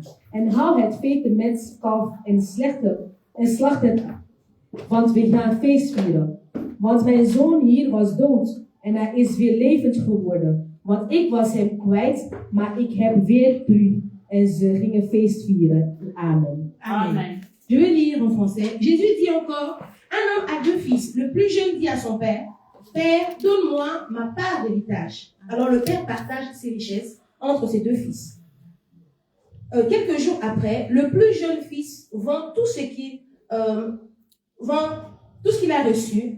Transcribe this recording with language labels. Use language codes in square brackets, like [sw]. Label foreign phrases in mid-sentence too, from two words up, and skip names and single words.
[nl] En hou het vete menskalf en slacht het, want we gaan feest vieren. Want mijn zoon hier was dood en hij is weer levend geworden. Want ik was hem kwijt, maar ik heb weer terug. En ze gingen feest vieren. Amen. Amen. [fr] Je vais lire en français. Jésus dit encore, un homme a 2 fils. Le plus jeune dit à son père, Père, donne-moi ma part d'héritage. Alors le père partage ses richesses entre ses 2 fils. Quelques jours après, le plus jeune fils vend tout ce qu'il a reçu.